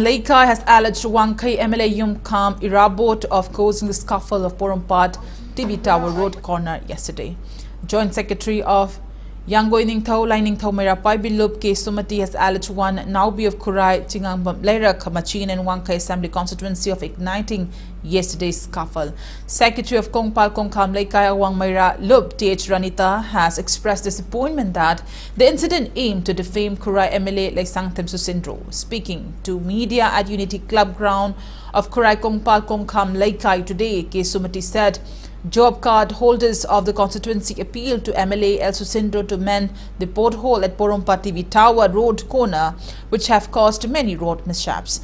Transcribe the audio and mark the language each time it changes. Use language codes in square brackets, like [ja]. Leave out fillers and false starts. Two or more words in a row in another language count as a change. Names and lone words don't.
[en] Laikai has alleged Wangkai MLA Yum Kam Irabot of causing the scuffle of Porompat TV Tower Road corner yesterday. Joint Secretary of Yangoining Thau Lining Thau Maira Paibil Lup K. Sumati has alleged one Naubi of Kurai Chingangbam Lera Kamachin and Wangkai Assembly constituency of igniting yesterday's scuffle. Secretary of Kongpal Kongkham Laikai Wang Maira Lup T.H. Ranita has expressed disappointment that the incident aimed to defame Kurai MLA Laisangthem Susindro. Speaking to media at Unity Club ground of Kurai Kongpal Kongkham Laikai today, K. Sumati said job card holders of the constituency appealed to MLA El Susindro to mend the pothole at Porompa TV Tower Road corner, which have caused many road mishaps.